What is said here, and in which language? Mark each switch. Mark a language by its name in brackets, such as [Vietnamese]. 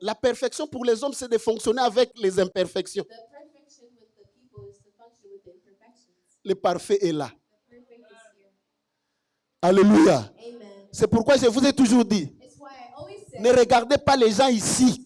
[French] La perfection pour les hommes, c'est de fonctionner avec les imperfections. [English] The perfection with the people is to function with the imperfections. [French] Le parfait est là. [English] The perfect is here. [French] Alléluia. [English] Amen. [French] C'est pourquoi je vous ai toujours dit, [English] It's why I always say, [French] ne regardez pas les gens ici